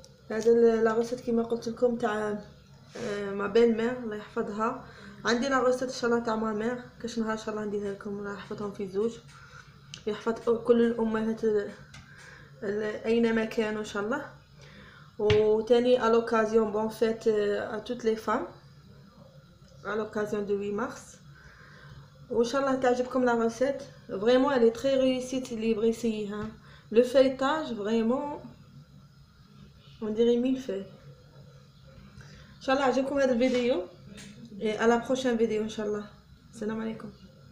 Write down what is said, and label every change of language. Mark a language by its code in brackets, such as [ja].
[ar] هذا لا روسيت كيما قلت لكم تاع ما بين مير الله يحفظها. عندي لا روسيت ان شاء الله تاع ما مير كاش نهار ان شاء الله نديرها لكم. الله يحفظهم في زوج يحفظ كل الامهات اينما كانوا ان شاء الله. وتاني [fr] à l'occasion bon fête à toutes les femmes à l'occasion de 8 mars. [ar] وان شاء الله تعجبكم لا recette. [fr] Vraiment elle est très réussie [ar] اللي يبغي يسيها. [fr] Le feuilletage vraiment on dirait 1000 feuilles. [ar] ان شاء الله عجبكم هذا الفيديو [fr] et à la prochaine vidéo [ar] ان شاء الله. السلام عليكم.